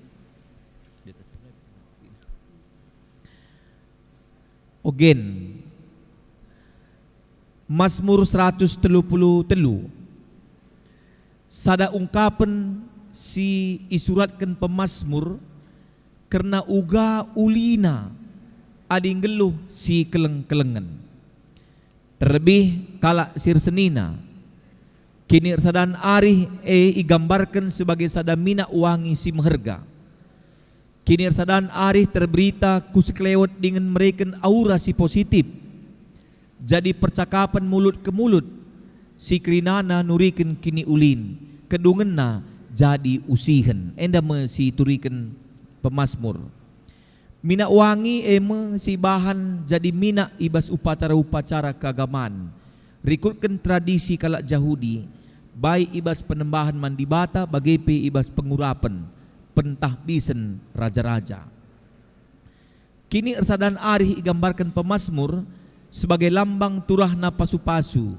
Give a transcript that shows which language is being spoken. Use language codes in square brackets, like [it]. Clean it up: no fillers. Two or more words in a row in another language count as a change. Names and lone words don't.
[btx] Ogen Mazmur 133 sada ungkapan si isuratkan pemazmur karena uga ulina ading geluh si keleng-kelengan. Terlebih kalak sirsenina kini sadan arih igambarkan sebagai sada mina wangi si meherga. Kini sadan arih terberita kuseklewat [id] dengan mereka aura [btx] si positif. [id] Jadi percakapan mulut ke mulut [btx] si krinana nuriken kini ulin, kedungenna jadi usihen. Enda me si turiken pemasmur. Mina wangi eme si bahan jadi mina ibas [id] upacara-upacara keagamaan. [btx] Rikutkan tradisi kalak Jahudi, baik ibas penembahan mandibata bagai pe ibas pengurapan, pentahbisen raja-raja. Kini ersadan arih igambarkan pemasmur [id] sebagai lambang [btx] turahna pasu-pasu.